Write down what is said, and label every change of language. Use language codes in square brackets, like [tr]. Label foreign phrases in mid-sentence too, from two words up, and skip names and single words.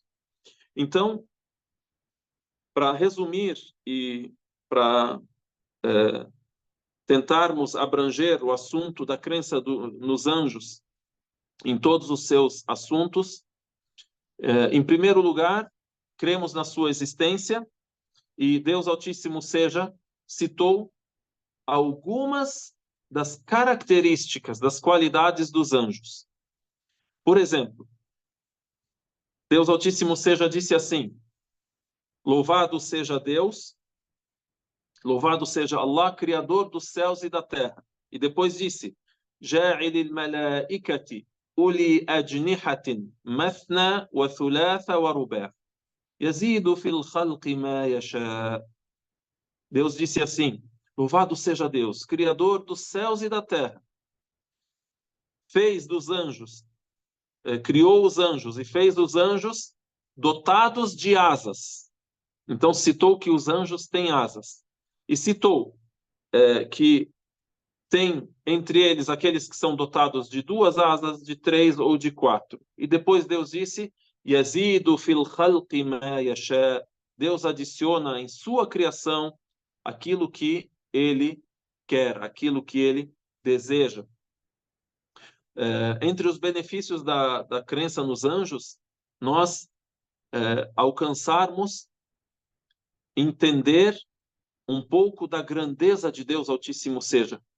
[pt] Então, para resumir e para tentarmos abranger o assunto da crença nos anjos em todos os seus assuntos, em primeiro lugar, cremos na sua existência e Deus Altíssimo seja citou algumas das características, das qualidades dos anjos. Por exemplo, Deus Altíssimo seja disse assim: louvado seja Deus, louvado seja Allah, Criador dos céus e da terra. E depois disse: [ar] جاعل الملائكة أولي أجنحة مثنى وثلاث ورباع يزيد في الخلق ما يشاء. [pt] Deus disse assim: louvado seja Deus, Criador dos céus e da terra. Fez dos anjos, criou os anjos e fez os anjos dotados de asas. Então citou que os anjos têm asas. E citou que tem entre eles aqueles que são dotados de 2 asas, de 3 ou de 4. E depois Deus disse: [ar] يزيد في الخلق ما يشاء. [pt] Deus adiciona em sua criação aquilo que ele quer, aquilo que ele deseja. Entre os benefícios da crença nos anjos, nós alcançarmos entender um pouco da grandeza de Deus Altíssimo seja.